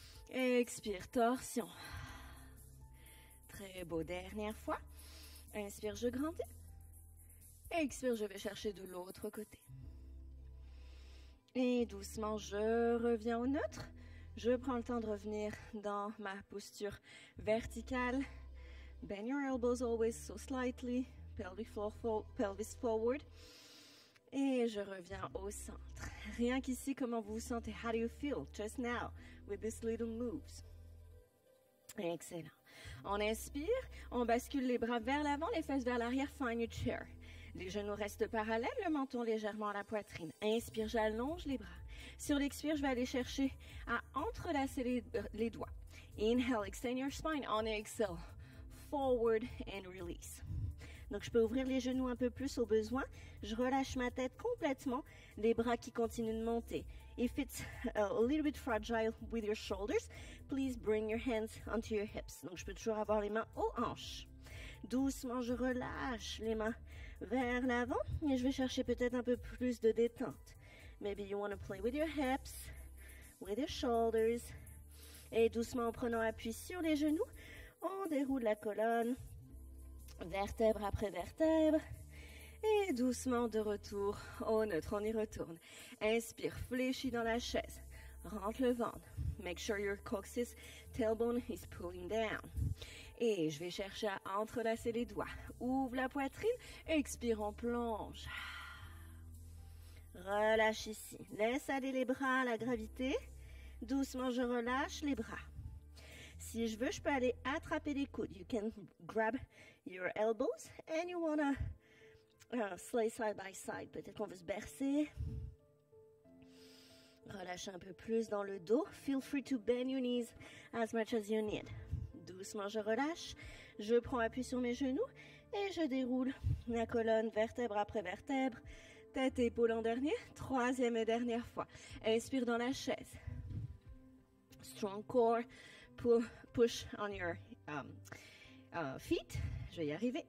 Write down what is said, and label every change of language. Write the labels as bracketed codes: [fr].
[fr] Expire, torsion. Très beau. Dernière fois. Inspire, je grandis. Expire, je vais chercher de l'autre côté. Et doucement, je reviens au neutre. Je prends le temps de revenir dans ma posture verticale. [en] Bend your elbows always so slightly. Pelvis forward. [fr] Et je reviens au centre. Rien qu'ici, comment vous vous sentez? [en] How do you feel just now with these little moves? [fr] Excellent. On inspire, on bascule les bras vers l'avant, les fesses vers l'arrière, [en] find your chair. [fr] Les genoux restent parallèles, le menton légèrement à la poitrine. Inspire, j'allonge les bras. Sur l'expire, je vais aller chercher à entrelacer les doigts. [en] Inhale, extend your spine. On exhale, forward and release. [fr] Donc, je peux ouvrir les genoux un peu plus au besoin. Je relâche ma tête complètement. Les bras qui continuent de monter. [en] If it's a little bit fragile with your shoulders, please bring your hands onto your hips. [fr] Donc, je peux toujours avoir les mains aux hanches. Doucement, je relâche les mains vers l'avant. Et je vais chercher peut-être un peu plus de détente. [en] Maybe you want to play with your hips, with your shoulders. [fr] Et doucement, en prenant appui sur les genoux, on déroule la colonne. Vertèbre après vertèbre. Et doucement de retour au neutre, on y retourne. Inspire, fléchis dans la chaise. Rentre le ventre. [en] Make sure your coccyx tailbone is pulling down. [fr] Et je vais chercher à entrelacer les doigts. Ouvre la poitrine. Expire, on plonge. Relâche ici. Laisse aller les bras à la gravité. Doucement, je relâche les bras. Si je veux, je peux aller attraper les coudes. [en] You can grab your elbows and you wanna slay side by side. [fr] Peut-être qu'on veut se bercer. Relâche un peu plus dans le dos. [en] Feel free to bend your knees as much as you need. [fr] Doucement, je relâche. Je prends appui sur mes genoux et je déroule la colonne vertèbre après vertèbre. Tête et épaules en dernier. Troisième et dernière fois. Inspire dans la chaise. [en] Strong core. Push on your feet. [fr] Je vais y arriver.